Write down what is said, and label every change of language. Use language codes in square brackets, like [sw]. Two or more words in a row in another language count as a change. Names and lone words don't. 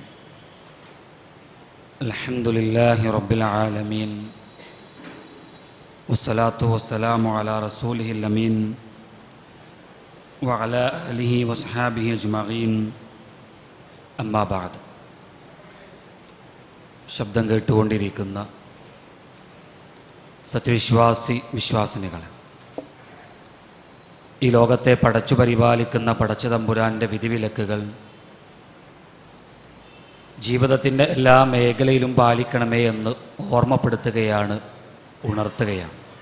[ar] الحمد لله رب العالمين، والصلاة والسلام على رسوله الأمين وعلى آله وصحابه أجمعين. أما بعد. [ml] ശബ്ദം കേട്ടുകൊണ്ടിരിക്കുന്ന വിശ്വാസിനികൾ, ഈ ലോകത്തെ പടച്ചു പരിപാലിക്കുന്ന പടച്ചതമ്പുരാൻ്റെ വിധിവിലക്കുകൾ ജീവിതത്തിൻ്റെ എല്ലാ മേഖലയിലും പാലിക്കണമേ എന്ന് ഓർമ്മപ്പെടുത്തുകയാണ്, ഉണർത്തുകയാണ്.